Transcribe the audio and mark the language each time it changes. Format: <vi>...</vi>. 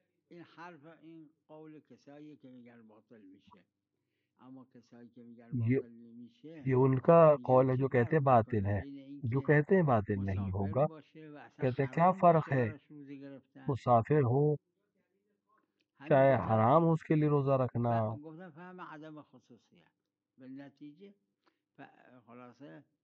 <fa>این حرف این قول کسایی که میگن باطل میشه، اما کسایی که میگن باطل نمیشه</fa> <ur>یہ ان کا قول ہے جو کہتے ہیں باطل ہے، جو کہتے ہیں باطل نہیں ہوگا، کہتے ہیں کیا فرق ہے مسافر ہو چاہے حرام ہو اس کے لیے روزہ رکھنا۔</ur> <fa>گفتن فهم عدم خصوصیت بالنتیجه خلاصه</fa>